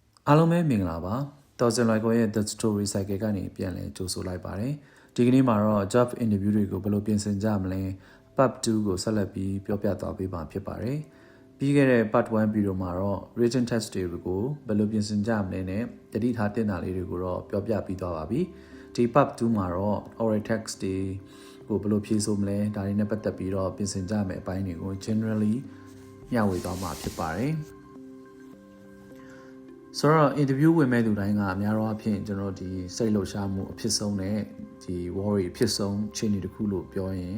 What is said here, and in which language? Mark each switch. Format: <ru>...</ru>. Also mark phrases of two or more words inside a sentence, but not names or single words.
<my>အားလုံးပဲမင်္ဂလာပါတော်စင်လိုက်ကိုရဲ့ The Story Cycle ကနေပြန်လည်ကြိုဆိုလိုက်ပါတယ်ဒီကနေ့မှာတော့</my> <en>job interview</en> <my>တွေကိုဘယ်လိုပြင်ဆင်ကြမလဲ part 2ကိုဆက်လက်ပြီးပြောပြသွားပေးမှာဖြစ်ပါတယ်ပြီးခဲ့တဲ့</my> <en>part 1 video</en> <my>မှာတော့</my> <en>written test</en> <my>တွေကိုဘယ်လိုပြင်ဆင်ကြမလဲနဲ့တတိထားတင်တာလေးတွေကိုတော့ပြောပြပြီးသွားပါပြီဒီ part 2မှာတော့</my> <en>oral text</en> <my>တွေကိုဘယ်လိုဖြေဆိုမလဲဒါတွေနဲ့ပတ်သက်ပြီးတော့ပြင်ဆင်ကြမယ်အပိုင်းတွေကို generally မျှဝေသွားမှာဖြစ်ပါတယ် ဆိုတော့ interview ဝင်မဲ့သူတိုင်းကအများတော့အဖြစ်ကျွန်တော်ဒီစိတ်လှုပ်ရှားမှုအဖြစ်ဆုံးနဲ့ဒီ worry အဖြစ်ဆုံးအခြေအနေတစ်ခုလို့ပြောရင်</my>